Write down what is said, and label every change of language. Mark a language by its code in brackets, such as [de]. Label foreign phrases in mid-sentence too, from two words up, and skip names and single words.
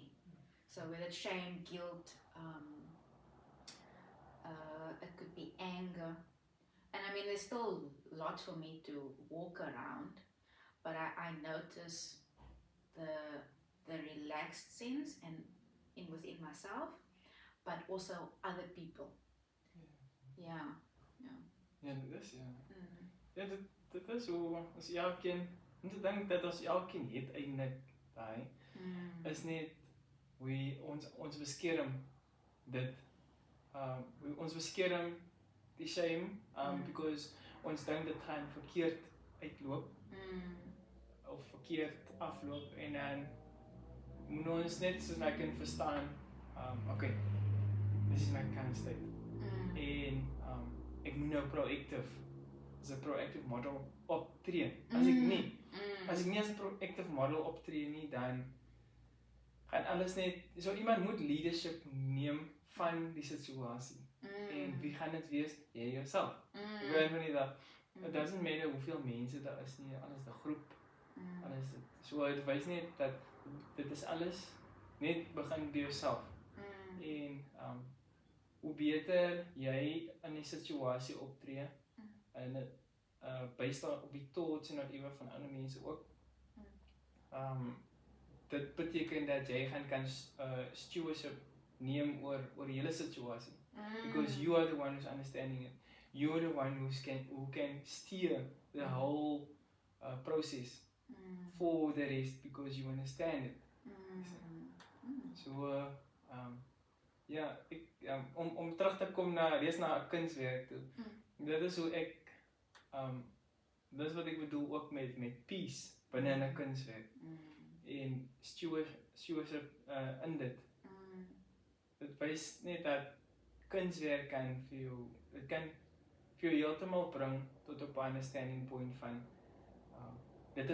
[en] So whether it's shame, guilt, it could be anger, and I mean there's still lots for me to walk around, but I notice the relaxed sense and within myself, but also other people. [af] Ja, dit is ja, dit is hoe ons elkeen moet dink dat ons elkeen het eintlik daai is net hoe ons beskerm dit ons beskerm die [en] shame because [af] ons dink dit gaan verkeerd uitloop of verkeerd afloop en dan moet ons net soos my kan verstaan [en] okay, this is my current state [af] en ek moet nou as 'n [en] proactive model [af] optree. As ek nie as 'n [en] proactive model [af] optree nie, dan gaan alles net so iemand moet leadership neem van die situasie. En wie gaan dit wees? Jy jouself. Ek weet van nie dat [en] it doesn't matter [af] hoeveel mense daar is nie, alles die groep. Alles dit. So dit wys net dat dit is alles net begin by jouself. En hoe beter jy in die situasie optree en dit based op die thoughts en whatever van ander mense ook. Dit beteken dat jy kan stewardship neem oor die hele situasie. [en] Because you are the one who's understanding it. You are the one who can steer the whole process for the rest because you understand it. [af] So ja, om terug te kom na 'n kunswerk toe. Dit is hoe ek dis wat ek bedoel ook met peace binne 'n kunswerk. En stewardship in dit. Dit wys net dat kunswerk kan vir jou heeltemal bring tot op 'n [en] understanding point [af] van dit